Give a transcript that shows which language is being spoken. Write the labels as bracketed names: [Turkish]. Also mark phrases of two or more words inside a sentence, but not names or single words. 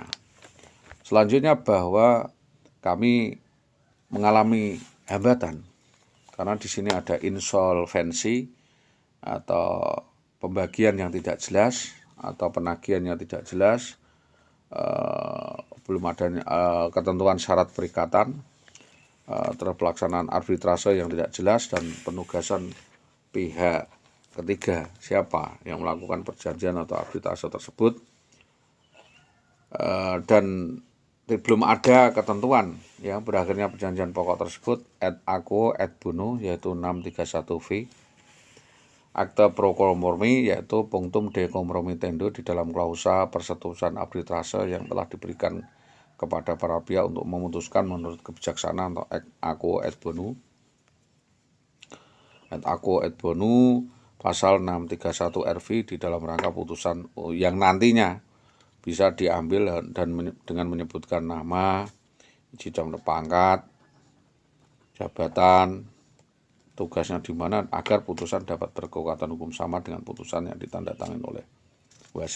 [Indonesian] Selanjutnya bahwa kami mengalami hambatan karena di sini ada insolvensi atau pembagian yang tidak jelas atau penagihan yang tidak jelas, belum ada ketentuan syarat perikatan, terhadap pelaksanaan arbitrase yang tidak jelas, dan penugasan pihak ketiga siapa yang melakukan perjanjian atau arbitrase tersebut, dan belum ada ketentuan ya berakhirnya perjanjian pokok tersebut [Latin] et aquo et bono [Indonesian] yaitu 631V, akte pro kompromi yaitu [Latin] punctum de compromitendo [Indonesian] di dalam klausa persetujuan arbitrase yang telah diberikan kepada para pihak untuk memutuskan menurut kebijaksanaan atau [Latin] et aquo et bono. Et aquo et bono [Indonesian] pasal 631 RV di dalam rangka putusan yang nantinya bisa diambil dan dengan menyebutkan nama, jenjang pangkat, jabatan, tugasnya di mana agar putusan dapat berkekuatan hukum sama dengan putusan yang ditandatangani oleh wasit.